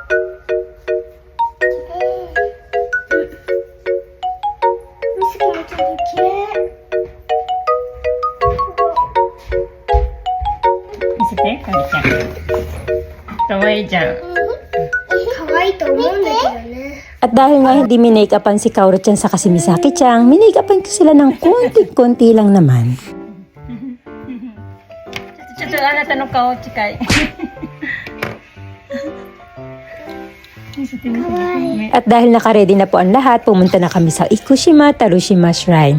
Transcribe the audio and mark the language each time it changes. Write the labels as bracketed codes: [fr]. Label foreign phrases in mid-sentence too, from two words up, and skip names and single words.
[ja] ミスキもちょっと綺麗。見せて、かおりちゃん。かわいいじゃん。可愛いと思うんだけどね。 [tl] At dahil nga hindi minake-upan si Kaoru-chan sa si Misaki-chan, minake-upan ko sila ng konti-konti lang naman. Chuchu, [ja] あなたの顔, [tl] chikay. At dahil nakaredy na po ang lahat, pumunta na kami sa Ikushima Tarushima Shrine.